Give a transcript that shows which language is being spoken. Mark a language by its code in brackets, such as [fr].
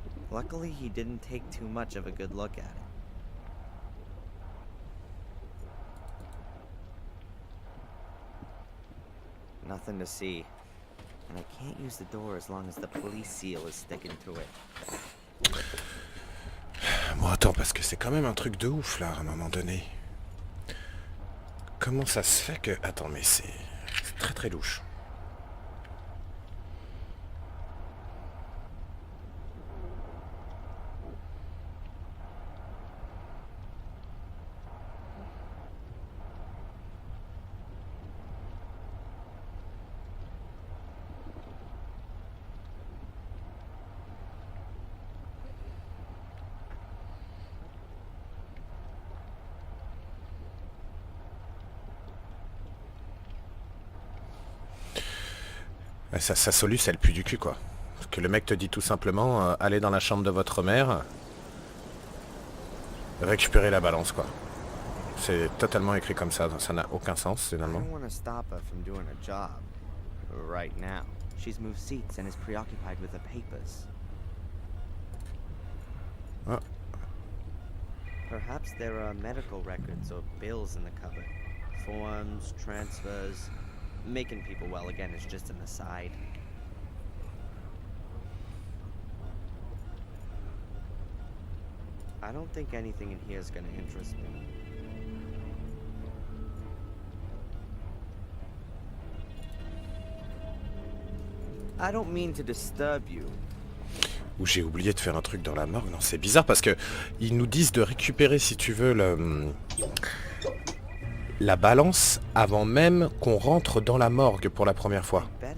[en] Luckily, he didn't take too much of a good look at it. Nothing to see. And I can't use the door as long as the police seal is sticking to it. [fr] Bon, attends, parce que c'est quand même un truc de ouf, là, à un moment donné. Comment ça se fait que... Attends, mais c'est très très louche. Ça soluce, elle pue du cul, quoi. Parce que le mec te dit tout simplement, allez dans la chambre de votre mère, récupérer la balance, quoi. C'est totalement écrit comme ça n'a aucun sens, finalement. [en] I don't want to stop her from doing her job. Right now. She's moved seats and is preoccupied with the papers. Ah. Perhaps there are medical records or bills in the cupboard. Forms, transfers... Making people well again is just an aside. I don't think anything in here is going to interest me. I don't mean to disturb you. [fr] Ou j'ai oublié de faire un truc dans la morgue. Non, c'est bizarre parce que ils nous disent de récupérer, si tu veux, la balance avant même qu'on rentre dans la morgue pour la première fois.